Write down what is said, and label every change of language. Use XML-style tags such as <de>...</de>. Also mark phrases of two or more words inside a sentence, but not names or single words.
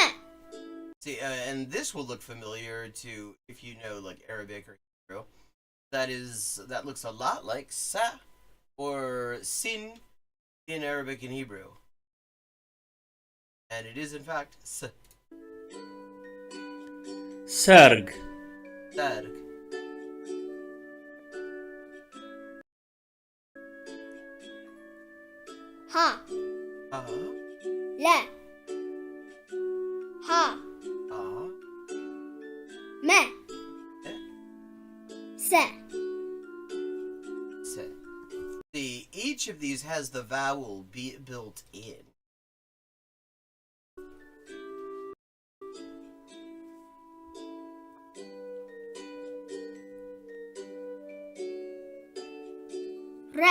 <en>See, and this will look familiar to if you know like Arabic or Hebrew. That looks a lot like sa or sin in Arabic and Hebrew. And it is in fact s.</en> <am>ሰርግ Sarg. Ha. Le. Ha. Me. Se.</am> <en>See, each of these has the vowel built in.</en> <am>Re.</am>